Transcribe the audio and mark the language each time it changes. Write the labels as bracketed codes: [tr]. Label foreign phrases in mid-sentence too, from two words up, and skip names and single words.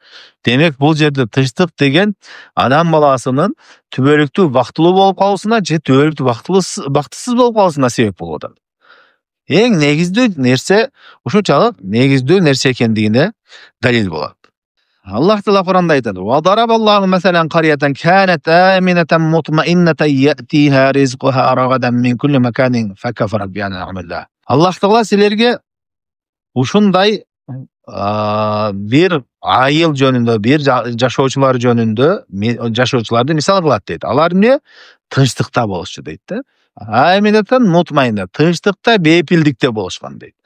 [ky] Демек, бул жерде тынчтык деген адам баласынын түбөлүктүү бактылуу болуп калуусуна же түбөлүктүү бактысыз болуп калуусуна себеп болуп атат. Эң негиздүү нерсе, ушунчалык негиздүү нерсе экендигине далил болот. Аллах Таала Кур'анда айтат: [ar] "وضرب الله مثلا قرية كانت آمنة مطمئنة يأتيها رزقها رغدا من كل مكان فكفرت بأنعم الله." [ky] Аллах Таала силерге ушундай бир айыл жөнүндө, бир жашоочулар жөнүндө, жашоочуларды мисал кылат дейт. Алар эмне? Тынчтыкта болушчу дейт да. [ar] آمنة مطمئنة, [ky] тынчтыкта, бейпилдикте болушкан дейт.